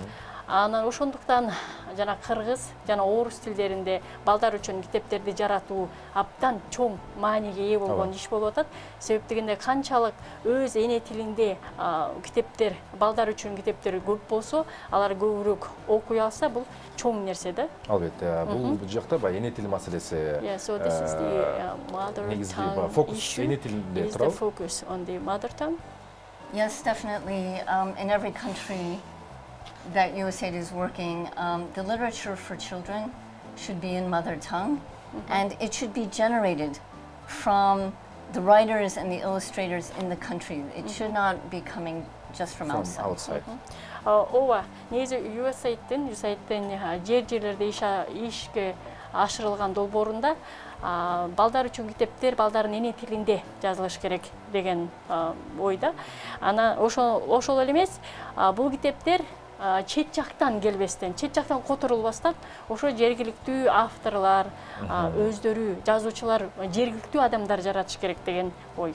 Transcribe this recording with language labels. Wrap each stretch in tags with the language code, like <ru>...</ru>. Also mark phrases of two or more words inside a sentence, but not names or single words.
<ky>Анан ошондуктан жана кыргыз жана орус тилдеринде балдар үчүн китептерди жаратуу абдан чоң мааниге ээ болгон иш болуп атат. Себеп дегенде канчалык өз эне тилинде китептер, балдар үчүн китептер көп болсо, алар көбүрөөк окуй алса, бул чоң нерсе да. Албетте, бул жакта эне тил маселеси.</ky> <en>Yeah, so this is the mother tongue issue. Is the focus on the mother tongue? Yes, definitely. In every country that USAID is working, the literature for children should be in mother tongue, and it should be generated from the writers and the illustrators in the country. It should not be coming just from outside.</en> <ky>Ооба, негизи USAID-тин жер-жерлерде ишке ашырылган долбоорунда балдар үчүн китептер балдардын эне тилинде жазылыш керек деген ойда. Ана ошол эле эмес, бул китептер чет жактан келбестен, чет жактан которулбастан, ошо жергиликтүү авторлар, өздөрү, жазуучулар, жергиликтүү адамдар жаратыш керек деген ой.</ky>